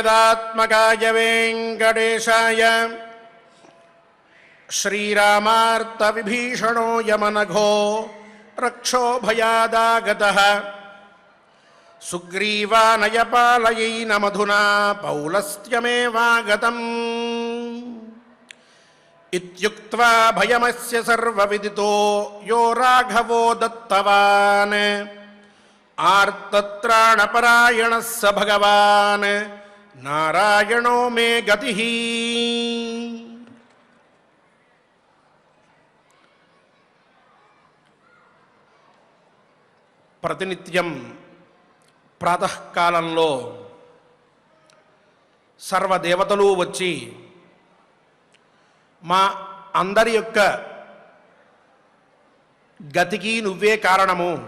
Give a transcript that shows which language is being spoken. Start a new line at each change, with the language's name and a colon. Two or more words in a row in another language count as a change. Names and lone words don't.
Sanskrit: वेङ्कटात्मकाय वेङ्कटेशाय श्रीरामार्तविभीषणो यमनघो रक्षो भयादागतः सुग्रीवानयपालयेन मधुना पौलस्त्यमेवागतम् इत्युक्त्वा भयमस्य सर्वविदितो यो राघवो दत्तवान् आर्तत्राणपरायणः स भगवान् नारायणो मे गतिः।
Telugu: ప్రతినిత్యం ప్రాతకాలంలో సర్వదేవతలు వచ్చి మా అందరి యొక్క గతికి నువ్వే కారణము,